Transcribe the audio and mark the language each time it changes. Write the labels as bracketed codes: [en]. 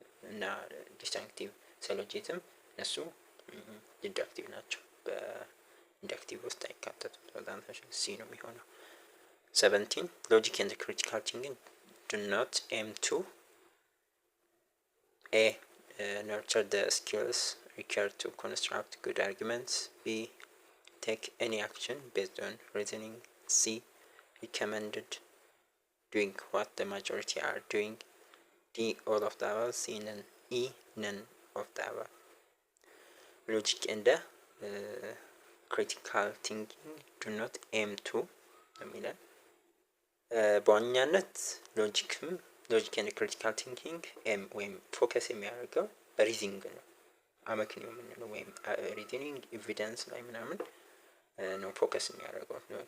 [am] እና ዲስቲንክቲቭ ሲሎጂዝም እነሱ ኢንዳክቲቭ ናቸው። በኢንዳክቲቭ ውስጥ አይካተቱም። ተዛንተሽ ሲ ነው የሚሆነው። [en] 17 logic and critical thinking do not aim to A nurture the skills required to construct good arguments. B take any action based on reasoning. C recommended doing what the majority are doing. D all of the above. C none. E none of the above. Logic and critical thinking do not aim to [am] የሚለን በዋናነት ሎጂክ ኤንድ ክሪቲካል ቲንኪንግ ኤም ወይም ፎከስ የሚያደርገው በሪዝኒንግ ነው። አመክንዮ የምንለው ወይም ሪዝኒንግ ኤቪደንስ ላይ ምናምን ነው ፎከስ የሚያደርገው።